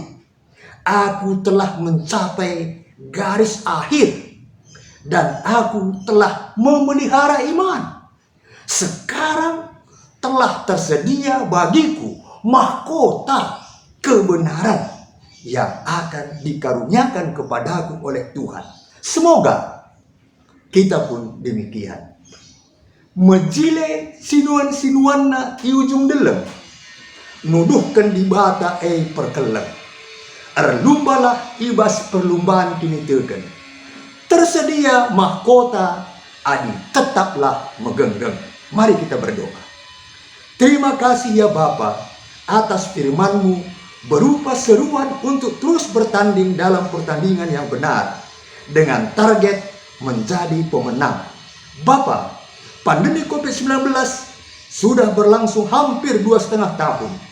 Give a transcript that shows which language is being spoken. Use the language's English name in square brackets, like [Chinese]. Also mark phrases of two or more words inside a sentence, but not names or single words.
[Indonesian] Aku telah mencapai garis akhir dan aku telah memelihara iman. Sekarang telah tersedia bagiku mahkota kebenaran yang akan dikaruniakan kepadaku oleh Tuhan. Semoga kita pun demikian. [Batak Karo] Mejile sinuan-sinuan na i ujung delem, nuduhkan di bata perkelem. Erlumbalah ibas perlumbaan kini teken. Tersedia mahkota, adi tetaplah megenggeng. [Indonesian] Mari kita berdoa. Terima kasih ya Bapa atas firman-Mu berupa seruan untuk terus bertanding dalam pertandingan yang benar dengan target menjadi pemenang. Bapa, pandemi COVID-19 sudah berlangsung hampir 2,5 tahun.